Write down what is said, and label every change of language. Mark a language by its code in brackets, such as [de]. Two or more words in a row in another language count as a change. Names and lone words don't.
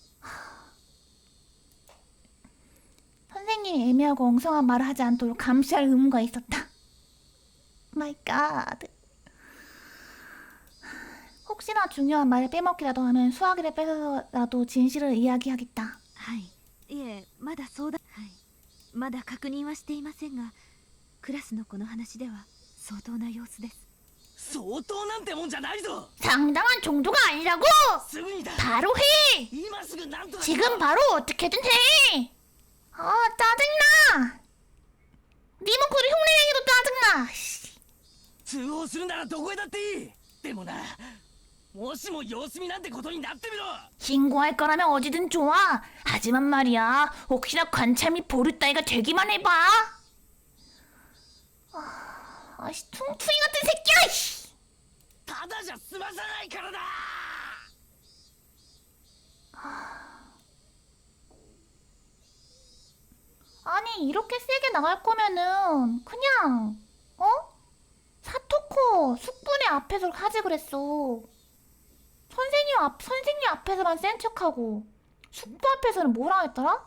[ko] 선생님이 애매하고 엉성한 말을 하지 않도록 감시할 의무가 있었다 [en] my god [ko] 혹시나 중요한 말을 빼먹기라도 하면 수화기를 뺏어서라도 진실을 이야기하겠다 [ja] はい。いえ、まだ相談。はい。まだ確認はしていませんが、クラスの子の話では相当な様子です。相当なんてもんじゃないぞ [ko] 상당한 정도가 아니라고 [ja] すぐにだ [ko] 바로 해 [ja] 今すぐなんとか [ko] 지금 바로 어떻게든 해 아 짜증나 네 목소리 흉내내기도 짜증나 [ja] 通報するならどこへだっていいでもなもしも様子見なんてことになってみろ [ko] 신고할 거라면 어디든 좋아 하지만 말이야 혹시나 관찰 및 보류 따위가 되기만 해봐 아씨 퉁퉁이 같은 새끼야 씨. [ja] ただじゃ済まさないからだ [ko] 아니 이렇게 세게 나갈 거면은 그냥 사토코 숙부네 앞에서 하지 그랬어 선생님 앞에서만 센 척하고 숙부 앞에서는 뭐라 했더라?